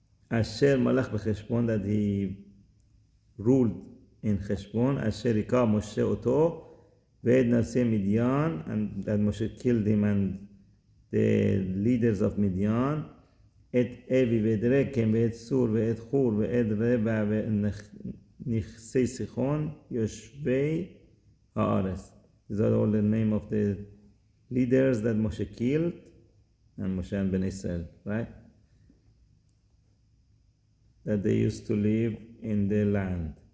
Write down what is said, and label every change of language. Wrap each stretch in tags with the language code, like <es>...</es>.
<he>asher malach b'cheshbon,</he> <en>that he ruled in Cheshbon,</en> <he>asher hika Moshe oto ve'ed nasei Midian,</he> <en>and that Moshe killed him and the leaders of Midian,</en> <he>את אבי ואת רקם ואת סור ואת חור ואת רבע ונכסי סיחון יושבי הארץ.</he> <en>These are all the name of the leaders that Moshe killed, and Moshe and Ben Israel, right? That they used to live in the land.</en>